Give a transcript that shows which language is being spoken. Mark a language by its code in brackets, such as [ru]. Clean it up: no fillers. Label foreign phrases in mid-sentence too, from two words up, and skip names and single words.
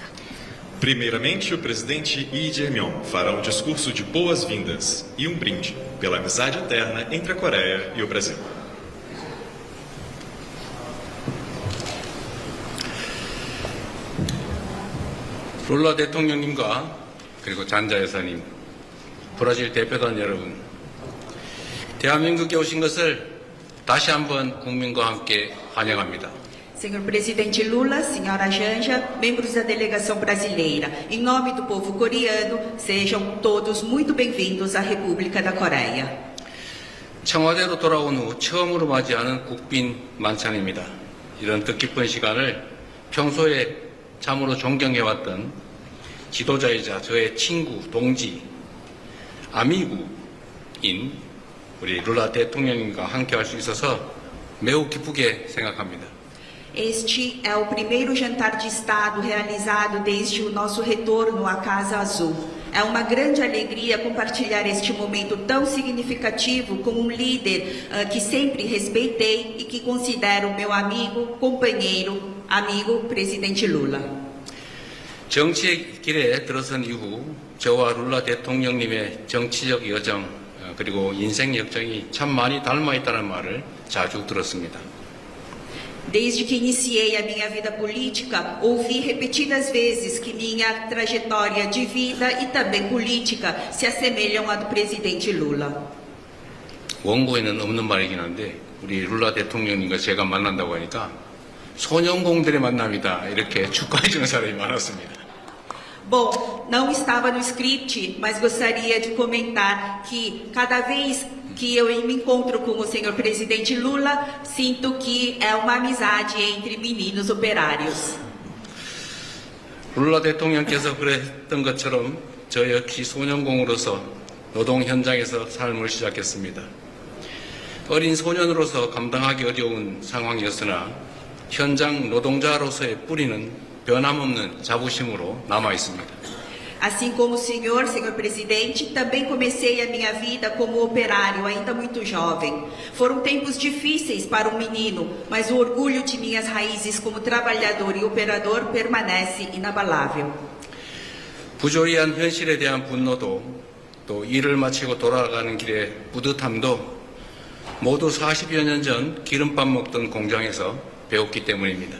[pt] Primeiramente, o presidente Lee Jae-myung fará um discurso de boas-vindas e um brinde pela amizade eterna entre a Coreia e o Brasil. [ko] 룰라 대통령님과 그리고 잔자 여사님, 브라질 대표단 여러분, 대한민국에 오신 것을 다시 한번 국민과 함께 환영합니다. [pt] Senhor Presidente Lula, Senhora Janja, membros da delegação brasileira, em nome do povo coreano, sejam todos muito bem-vindos à República da Coreia. [ko] 청와대로 돌아온 후 처음으로 맞이하는 국빈 만찬입니다. 이런 뜻깊은 시간을 평소에 참으로 존경해왔던 지도자이자 저의 친구, 동지, 아미구인 우리 룰라 대통령님과 함께 할 수 있어서 매우 기쁘게 생각합니다. [pt] Este é o primeiro jantar de Estado realizado desde o nosso retorno à Casa Azul. É uma grande alegria compartilhar este momento tão significativo com um líder que sempre respeitei e que considero meu amigo, companheiro, amigo, presidente Lula. [ko] 정치의 길에 들어선 이후 저와 룰라 대통령님의 정치적 여정 그리고 인생 역정이 참 많이 닮아 있다는 말을 자주 들었습니다. [pt] Desde que iniciei a minha vida política, ouvi repetidas vezes que minha trajetória de vida e também política se assemelham à do presidente Lula. [ko] 원고에는 없는 말이긴 한데 우리 룰라 대통령님과 제가 만난다고 하니까 소년공들의 만남이다 이렇게 축하해 주는 사람이 많았습니다. [pt] Bom, não estava no script, mas gostaria de comentar que cada vez que eu me encontro com o senhor presidente Lula, sinto que é uma amizade entre meninos operários. [ko] 룰라 대통령께서 그랬던 것처럼 저 역시 소년공으로서 노동 현장에서 삶을 시작했습니다. 어린 소년으로서 감당하기 어려운 상황이었으나 현장 노동자로서의 뿌리는 변함없는 자부심으로 남아 있습니다. [pt] Assim como o senhor presidente, também comecei a minha vida como operário, ainda muito jovem. Foram tempos difíceis para um menino, mas o orgulho de minhas raízes como trabalhador e operador permanece inabalável. [ko] 부조리한 현실에 대한 분노도 또 일을 마치고 돌아가는 길의 뿌듯함도 모두 40여 년 전 기름밥 먹던 공장에서 배웠기 때문입니다.